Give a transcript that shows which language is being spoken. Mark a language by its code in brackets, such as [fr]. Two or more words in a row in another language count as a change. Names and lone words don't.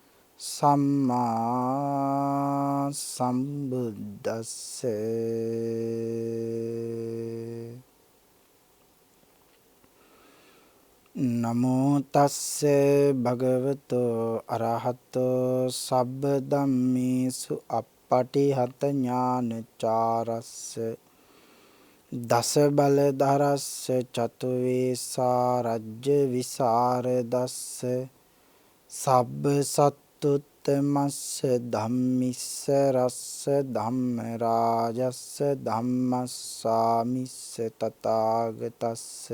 [pi] සම්මා සම්බුද්දස්ස නමෝ තස්ස භගවතෝ අරහතෝ සබ්බ ධම්මේසු අප්පටිහත ඥානචාරස්ස දස බල ධරස්ස චතුවේසා රජ්‍ය විසරදස්ස සබ්බ සත්තුත්තමස්ස ධම්මිස්ස රස්ස ධම්ම රාජස්ස ධම්මස්සාමිස්ස තථාගතස්ස